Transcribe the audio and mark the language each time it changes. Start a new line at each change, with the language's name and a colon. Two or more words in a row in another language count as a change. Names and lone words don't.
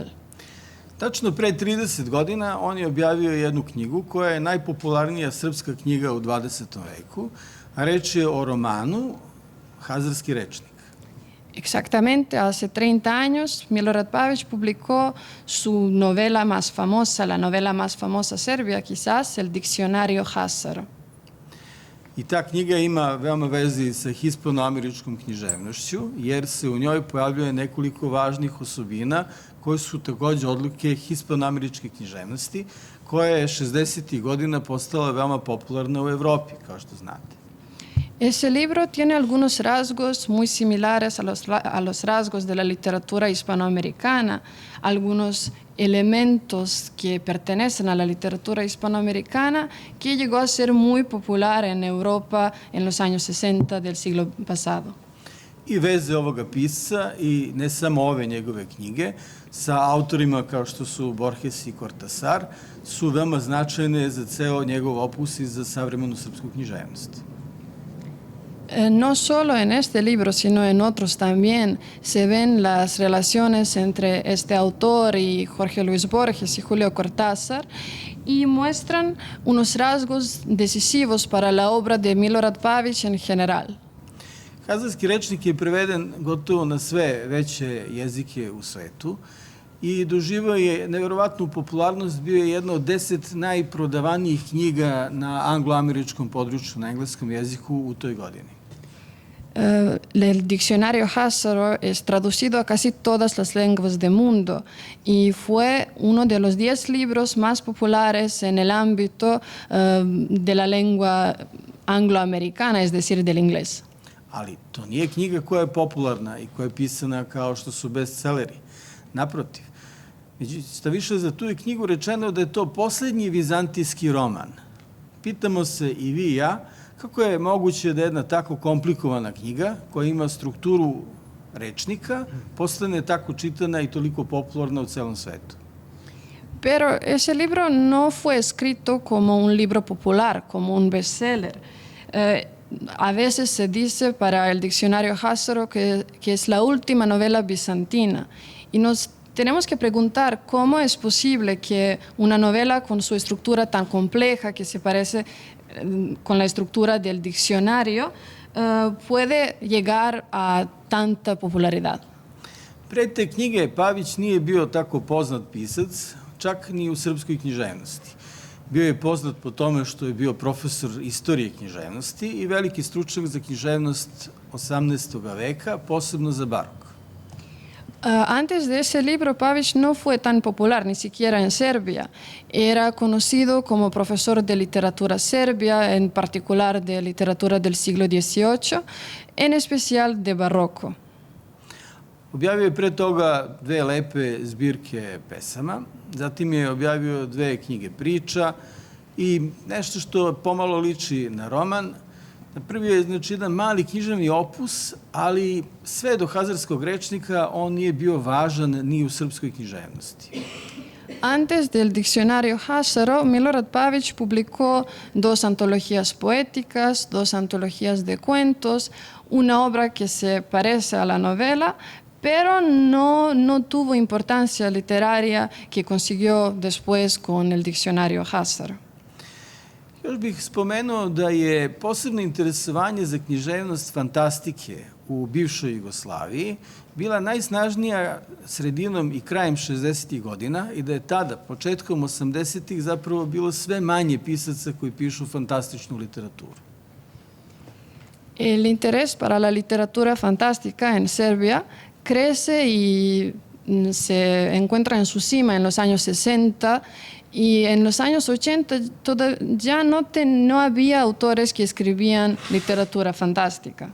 Serbian: Tačno pre 30 godina on je objavio jednu knjigu koja je najpopularnija srpska knjiga u 20. veku, a reč je o romanu Hazarski rečnik.
Spanish: Exactamente, hace 30 años Milorad Pavić publicó su novela más famosa, la novela más famosa serbia quizás, el Diccionario Hazaro.
Serbian: I ta knjiga ima veoma vezi sa hispanoameričkom književnošću, jer se u njoj pojavljuje nekoliko važnih osobina koje su takođe odlike hispanoameričke književnosti, koja je 60. godina postala veoma popularna u Evropi, kao što znate.
Spanish: Ese libro tiene algunos rasgos muy similares a los rasgos de la literatura hispanoamericana, algunos elementos que pertenecen a la literatura hispanoamericana que llegó a ser muy popular en Europa en los años 60 del siglo pasado.
Serbian: I veze ovoga pisca i ne samo ove njegove knjige sa autorima kao što su Borges i Cortasar su veoma značajne za ceo njegov opus i za savremenu srpsku književnost.
Spanish: No solo en este libro, sino en otros también se ven las relaciones entre este autor y Jorge Luis Borges y Julio Cortázar y muestran unos rasgos decisivos para la obra de Milorad Pavić en general.
Serbian: Hazarski rečnik je preveden gotovo na sve veće jezike u svetu i doživao je neverovatnu popularnost, bio je jedna od 10 najprodavanijih knjiga na angloameričkom području, na engleskom jeziku u toj godini.
Spanish: El Diccionario Hazaro es traducido a casi todas las lenguas del mundo y fue uno de los 10 libros más populares en el ámbito de la lengua angloamericana, es decir, del inglés.
Serbian: Ali to nije knjiga koja je popularna i koja je pisana kao što su bestselleri. Naprotiv. Šta više, za tu je knjigu rečeno da je to poslednji vizantijski roman. Pitamo se i vi i ja, kako je moguće da jedna tako komplikovana knjiga, koja ima strukturu rečnika, postane tako čitana i toliko popularna u celom svetu?
Spanish: Pero ese libro no fue escrito como un libro popular, como un bestseller. A veces se dice para el Diccionario Hazaro que es la última novela bizantina. Y nos tenemos que preguntar cómo es posible que una novela con su estructura tan compleja, que se parece con la estructura del diccionario, puede llegar a tanta popularidad.
Serbian: Pre te knjige Pavić nije bio tako poznat pisac, čak ni u srpskoj književnosti. Bio je poznat po tome što je bio profesor istorije književnosti i veliki stručnjak za književnost 18. veka, posebno za barok.
Spanish: Antes de ese libro, Pavić no fue tan popular, ni siquiera en Serbia. Era conocido como profesor de literatura serbia, en particular de literatura del siglo XVIII, en especial de barroco.
Serbian: Objavio je pre toga 2 lepe zbirke pesama, zatim je objavio 2 knjige priča i nešto što pomalo liči na roman. Prvi je jedan mali književni opus, ali sve do hazarskog rečnika on nije bio važan ni u srpskoj književnosti.
Spanish: Antes del diccionario Hazaro, Milorad Pavić publicó 2 antologías poéticas, 2 antologías de cuentos, una obra que se parece a la novela, pero no tuvo importancia literaria que consiguió después con el diccionario Hazaro.
Serbian: Još bih spomenuo da je posebno interesovanje za književnost fantastike u bivšoj Jugoslaviji bila najsnažnija sredinom i krajem 60. godina i da je tada, početkom 80. zapravo bilo sve manje pisaca koji pišu fantastičnu literaturu.
Spanish: El interés para la literatura fantástica en Serbia crece y se encuentra en su cima en los años 60 y en los años 80 ya no había autores que escribían literatura fantástica.